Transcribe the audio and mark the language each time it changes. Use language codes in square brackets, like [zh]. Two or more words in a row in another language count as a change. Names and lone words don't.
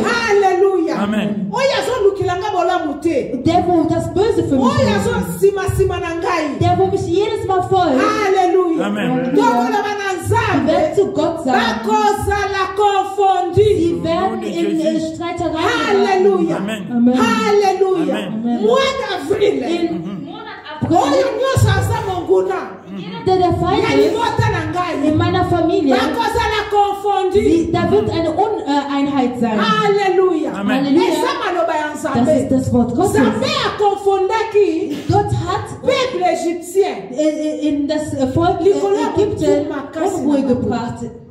[de] Halleluja. Amen. der, wo das Böse für mich will, der, wo mich jedes Mal folgt, Halleluja. Amen. die werden zu Gott sagen. Sie werden in Streitereien Halleluja. Amen. Amen. Halleluja. Amen. [fr] Mois d'avril. [de] In Monat April, jeder, der Feind ist, in meiner Familie, da wird eine Uneinheit sein. Halleluja. Amen. Halleluja. Das ist das Wort Gottes. Gott hat in das Volk Ägypten Unruhe gebracht.